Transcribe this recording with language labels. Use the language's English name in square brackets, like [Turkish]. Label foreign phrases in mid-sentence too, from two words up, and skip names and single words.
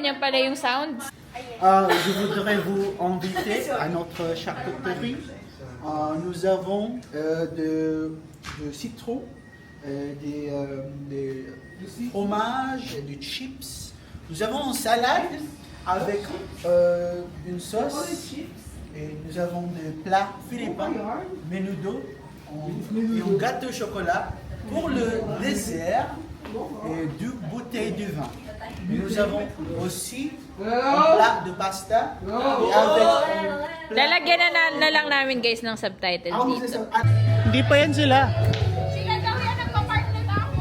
[Filipino] pala yung sounds. [French] Je voudrais vous inviter à notre charcuterie. Nous avons de citron, des fromages, des chips. Nous avons une salade avec une sauce. Et nous avons des plats philippins, menudo, et un gâteau au chocolat. Pour le dessert, et deux bouteilles de vin. Et nous avons aussi un plat de pasta et avec [Filipino] Lalagyan na lang namin guys ng subtitle dito. Hindi pa yan sila. Sila daw yan nagpa-partner na ako.